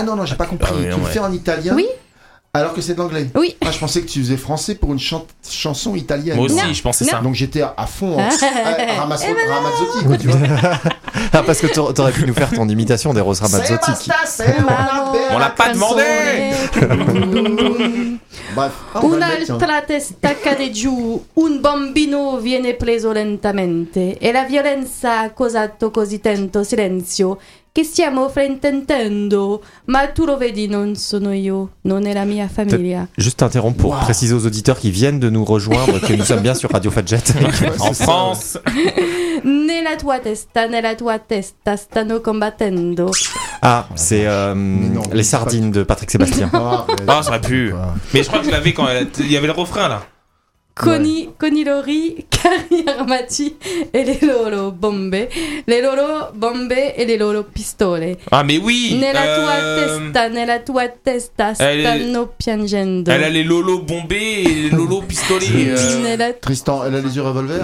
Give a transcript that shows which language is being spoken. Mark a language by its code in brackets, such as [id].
[fr] Non, j'ai pas compris. Tu le fais en italien? Oui. Alors que c'est de l'anglais? Oui. Ah, je pensais que tu faisais français pour une chanson italienne. Moi aussi, je pensais ça. Donc j'étais à fond en Ramazzotti, quoi, tu vois. Ah, parce que t'aurais pu nous faire ton imitation d'Eros Ramazzotti. On l'a pas demandé. [it] Un'altra testa cade giù, un bambino viene preso lentamente e la violenza ha causato così tanto silenzio che stiamo fraintendendo, ma tu lo vedi non sono io, non è la mia famiglia. [fr] Juste interrompre pour préciser aux auditeurs qui viennent de nous rejoindre que nous sommes bien sur Radio Fadjet en France. [it] Nella tua testa stanno combattendo. [fr] Ah, c'est les sardines de Patrick Sébastien. Ah, ça aurait pu. Mais je crois que je l'avais quand il y avait le refrain là. Connie, ouais. Connie Laurie, Carrie Armati et les Lolo Bombay. Les Lolo Bombay et les Lolo Pistole. Ah, mais oui! [it] Nella tua testa, nella tua testa, stanno piangendo. [fr] Elle a les Lolo Bombay et les Lolo Pistole. Tristan, elle a les yeux revolver?